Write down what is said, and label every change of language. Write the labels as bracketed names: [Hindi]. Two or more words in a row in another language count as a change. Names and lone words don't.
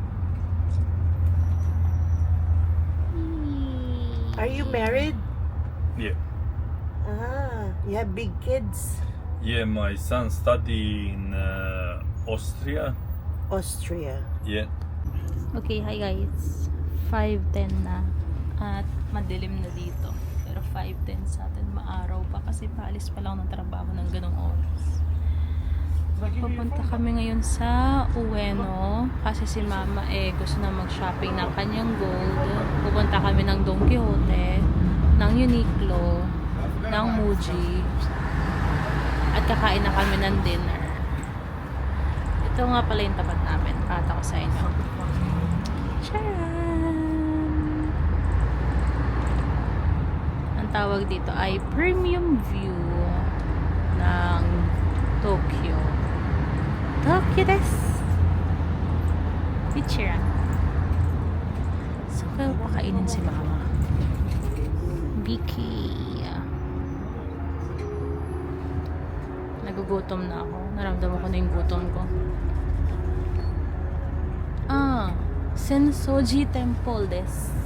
[English] Are you married? yeah, You have big kids. yeah, my son study in Austria, Austria. yeah. Okay, hi guys. 5:10 na. [Filipino] At madilim na dito. Pero 5:10 sa atin, maaraw pa kasi paalis pa lang ng trabaho ng ganong oras. Pupunta kami ngayon sa Ueno kasi si Mama gusto na mag-shopping ng kanyang gold. Pupunta kami ng Don Quixote, ng Uniqlo, ng Muji. At kakain na kami ng dinner. Ito nga pala yung tapat namin. Pakita ko sa inyo. Charan! Ang tawag dito ay Premium View ng Tokyo. [Japanese] Tokyo desu! [Filipino] Ichiran. So, kaya pakainin si Mama. Vicky. Nagugutom na ako. Naramdaman ko na yung gutom ko. [Japanese] Sensoji Temple desu.